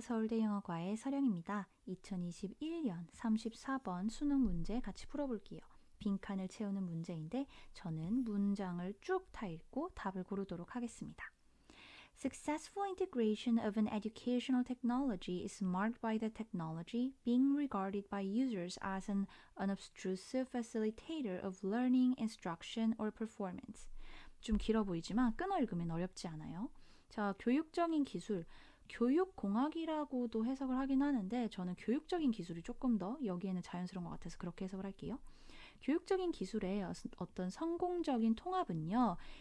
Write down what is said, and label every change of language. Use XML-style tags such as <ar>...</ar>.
<ko>서울대 영어과의 서령입니다. 2021년 34번 수능 문제 같이 풀어볼게요. 빈칸을 채우는 문제인데 저는 문장을 쭉 다 읽고 답을 고르도록 하겠습니다.</ko> <en>Successful integration of an educational technology is marked by the technology being regarded by users as an unobtrusive facilitator of learning, instruction, or performance.</en> <ko>좀 길어 보이지만 끊어 읽으면 어렵지 않아요. 자, 교육적인 기술, 교육공학이라고도 해석을 하긴 하는데 저는 교육적인 기술이 조금 더 여기에는 자연스러운 것 같아서 그렇게 해석을 할게요. 교육적인 기술의 어떤 성공적인 통합은요.</ko>